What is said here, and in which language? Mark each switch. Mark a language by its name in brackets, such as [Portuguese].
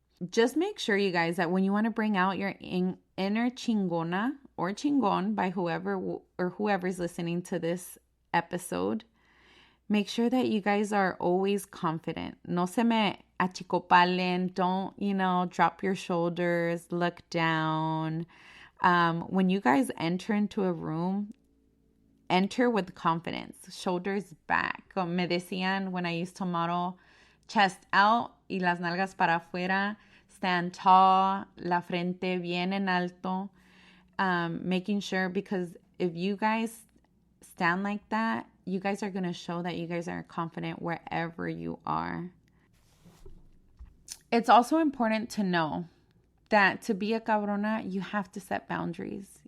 [English] Just make sure, you guys, that when you want to bring out your inner chingona or chingon by whoever's listening to this episode, make sure that you guys are always confident. [Spanish] No se me achicopalen. [English] Don't, drop your shoulders, look down. When you guys enter into a room, enter with confidence, shoulders back. [Spanish] Como me decían [English] when I used to model, chest out [Spanish] y las nalgas para afuera, [English] stand tall, [Spanish] la frente bien en alto. [English] Making sure, because if you guys stand like that, you guys are going to show that you guys are confident wherever you are. It's also important to know that to be a cabrona, you have to set boundaries.